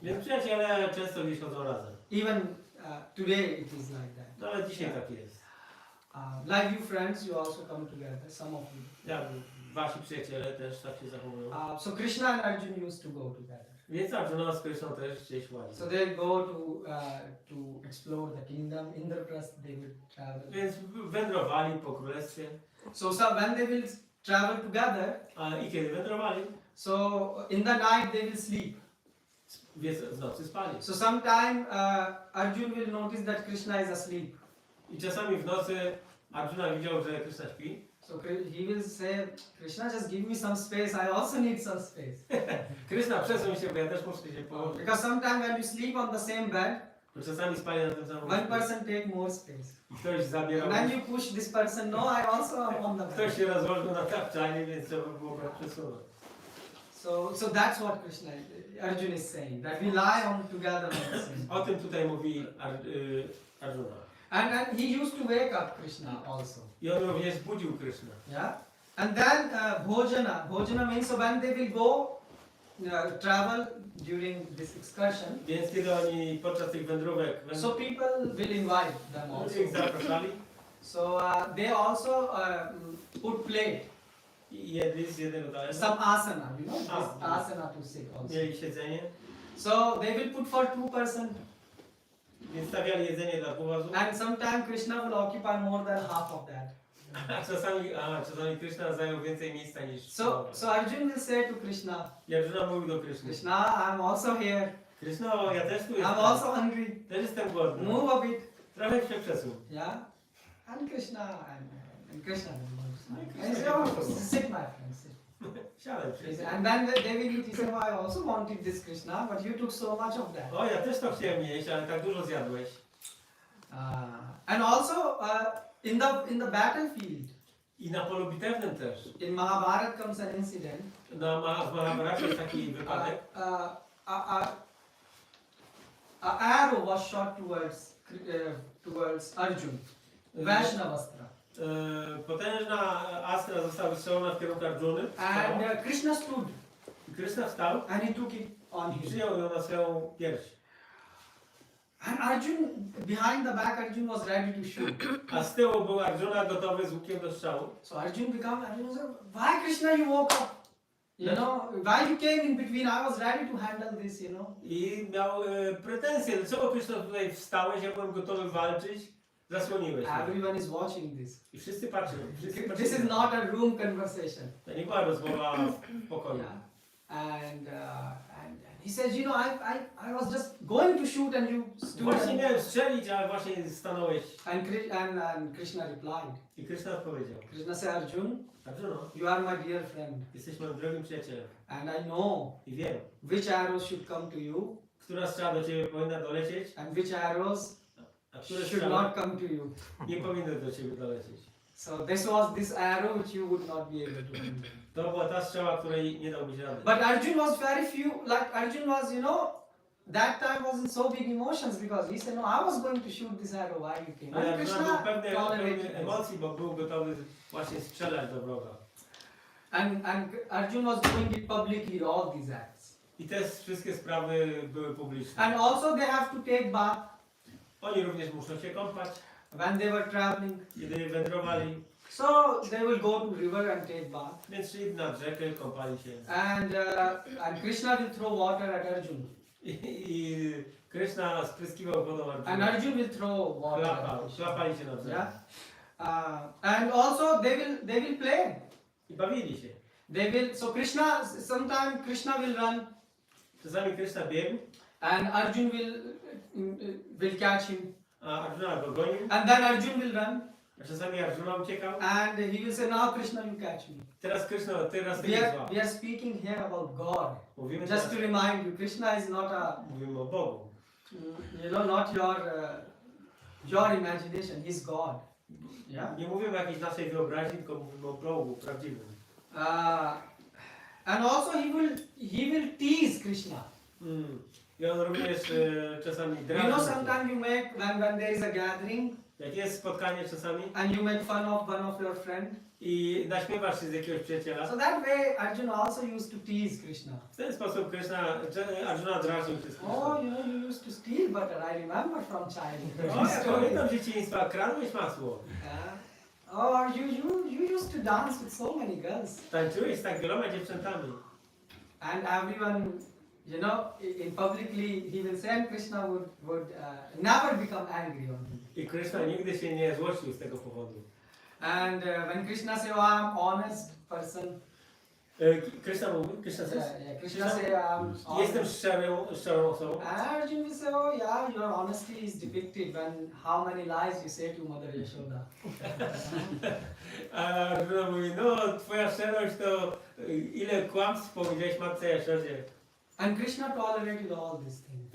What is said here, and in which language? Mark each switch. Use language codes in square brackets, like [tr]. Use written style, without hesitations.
[pl] Więc przyjaciele często gdzieś chodzą razem. [en] Even today it is like that. [pl] No ale dzisiaj tak jest. [en] Like you friends, you also come together, some of you. [pl] Ja, wasi przyjaciele też tak się zachowują. [en] So Krishna and Arjuna used to go together. [pl] Więc Arjuna z Kryszną też gdzieś ładzi. [en] So they go to explore the kingdom. Indraprasth they will travel. [pl] Więc wędrowali po królestwie. [en] So when they will travel together, [pl] I kiedy wędrowali, [en] so in the night they will sleep. [pl] w nocy spali. [en] So sometime Arjuna will notice that Krishna is asleep. [pl] I czasami w nocy Arjuna widział, że Kryszna śpi. [en] So he will say, Krishna, just give me some space. I also need some space. [pl] Kryszna, przesuń się, bo ja też muszę się położyć. [en] Because sometimes when you sleep on the same bed, [pl] Bo czasami spali na tym samym [en] one [pl] łóżku. [en] person take more space. [pl] I ktoś zabierał. [en] And then you push this person. No, I also am on the bed. [pl] Ktoś się rozłożył na tapczanie, więc trzeba było go przesunąć. [en] So that's what Krishna, Arjuna is saying. That we lie on together on the same. [pl] O tym tutaj mówi Arjuna. [en] And he used to wake up Krishna also. [pl] I on również budził Kryszna. [en] Yeah. And then bhojana. Bhojana means so when they will go travel during this excursion. [pl] Więc kiedy oni podczas tych wędrówek [en] So people will invite them also. [pl] ich zapraszali [en] So they also put plate. [pl] i jedli z jednego talerza. [en] Some asana, you know, this Asana. asana to sit also. [pl] Mieli siedzenie, [en] So they will put for 2 person. [pl] więc stawiali jedzenie dla dwóch osób. [en] And sometimes Krishna will occupy more than half of that. [pl] A czasami Kryszna zajął więcej miejsca niż [en] So Arjuna will say to Krishna, [pl] I Arjuna mówił do Kryszny. [en] Krishna, I'm also here. [pl] Kryszno, ja też tu [en] I'm [pl] jestem. [en] also hungry. [pl] Też jestem głodny. [en] Move a bit. [pl] Trochę się przesuń. [en] Yeah. And Krishna and Krishna. Krishna And say, oh, sit my friend, sit. [pl] Siadaj, [en] He [pl] Kryszna. [en] said, and then they will eat. He said, oh, I also wanted this Krishna, but you took so much of that. [pl] O, ja też to chciałem jeść, ale tak dużo zjadłeś. [en] And also in the battlefield, [pl] I na polu bitewnym też. [en] in Mahabharata comes an incident. [pl] W Mahabharacie jest taki wypadek. [en] A arrow was shot towards Arjuna, Vaishnavastra. [pl] Potężna astra została wystrzelona w kierunku Arjuny. [en] And Krishna stood [pl] Kryszna wstał [en] and he took it on [pl] i [en] him. [pl] przyjął ją na swoją pierś. [en] And Arjuna, behind the back, Arjuna was ready to shoot. [pl] A z tyłu był Arjuna gotowy z łukiem do strzału. [en] So Arjuna said, why Krishna you woke up? You know, why you came in between? I was ready to handle this, you know. [pl] I miał pretensje. Dlaczego Kryszna tutaj wstałeś? Ja byłem gotowy walczyć. Zasłoniłeś mnie. [en] Everyone is watching this. [pl] I wszyscy patrzą. [en] This is not a room conversation. [pl] To nie była rozmowa w pokoju. [en] And he says, you know, I was just going to shoot and you stood. [pl] Właśnie miałem strzelić, ale właśnie stanąłeś. [en] And Krishna replied. [pl] I Kryszna odpowiedział. [en] Krishna said, Arjuna, [pl] Arjuna, [en] you are my dear friend. [pl] jesteś moim drogim przyjacielem. [en] And I know [pl] I wiem, [en] which arrows should come to you [pl] która strzała do ciebie powinna dolecieć, [en] and which arrows [pl] a które [en] should [pl] strzały [en] not come to you. [pl] nie powinny do ciebie dolecieć. [en] So this was this arrow which you would not be able to handle. [pl] To była ta strzała, której nie dałbyś rady. [en] But Arjuna was very few, like Arjuna was, you know, that time wasn't so big emotions because he said, no, I was going to shoot this arrow while you came. [pl] Ale [en] And Arjuna Krishna [pl] był pełny [en] tolerated this. [pl] emocji, bo był gotowy właśnie strzelać do wroga. [en] And Arjuna was doing it publicly, all these acts. [pl] I te wszystkie sprawy były publiczne. [en] And also they have to take bath. [pl] Oni również muszą się kąpać, [en] when they were traveling. [pl] kiedy wędrowali. [en] So they will go to river and take bath. [pl] Więc szli nad rzekę, kąpali się. [en] And Krishna will throw water at Arjun. [pl] I Krishna spryskiwał wodą [en] And [pl] Arjuna. [en] Arjun will throw water at [pl] Chlapał, [en] Krishna. [pl] chlapali się na brzegu. [en] Yeah. And also they will play. I bawili się. They will. So Krishna, sometimes Krishna will run, [pl] Czasami Krishna biegł, [en] and Arjun will catch him. [pl] a Arjuna go gonił. [en] And then Arjun will run, [pl] A czasami Arjuna uciekał. [en] and he will say, "Now Krishna, you catch me." [pl] Teraz Krishna, teraz ty [en] We [pl] mnie [en] are, [pl] złap. [en] we are speaking here about God. [pl] Mówimy [en] Just [pl] teraz, [en] to remind you, Krishna is not [pl] mówimy o Bogu. [en] not your imagination. He's God. Yeah. [pl] Nie mówimy o jakiejś naszej wyobraźni, tylko mówimy o Bogu prawdziwym. [en] And also he will tease Krishna. [pl] I on również czasami [en] You [pl] drażni. [en] know, sometimes you make when there is a gathering [pl] Jak jest spotkanie czasami [en] and you make fun of one of your friend. [pl] i naśmiewasz się z jakiegoś przyjaciela, [en] So that way Arjuna also used to tease Krishna. [pl] w ten sposób Arjuna drażnił się z [en] Oh, [pl] Krishną. [en] you used to steal butter. I remember from childhood. [pl] O, ja pamiętam dzieciństwa, kradłeś masło. [en] Yeah. Oh, you used to dance with so many girls. [pl] Tańczyłeś z tak wieloma dziewczętami. [en] And everyone, in publicly he will say, and Krishna would never become angry on him. [pl] I Krishna nigdy się nie złościł z tego powodu. [en] And when Krishna say, "Oh, I'm honest person," [pl] Krishna mówi, [en] Krishna says, Krishna say, "I'm [pl] jestem [en] honest." [pl] szczerą osobą. [en] Arjun will say, "Oh yeah, your honesty is depicted when how many lies you say to Mother Yashoda." [pl] A Arjuna mówi, no twoja szczerość to ile kłamstw powiedziałeś matce Jaszodzie. [en] And Krishna tolerated all these things